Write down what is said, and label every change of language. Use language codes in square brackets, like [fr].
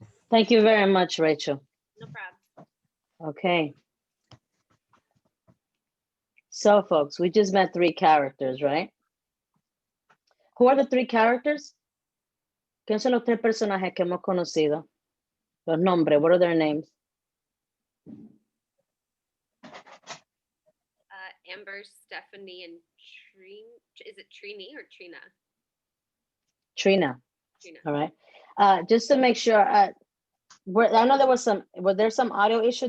[en] Thank you very much, Rachel. No problem. Okay. So, folks, we just met 3 characters, right? Who are the 3 characters? [es] ¿Quién son los 3 personajes que hemos conocido? Los nombres, [en] what are their names? Amber, Stephanie, and Trina. Is it Trini or Trina? Trina. Trina. All right. Just to make sure, I know was there some audio issue?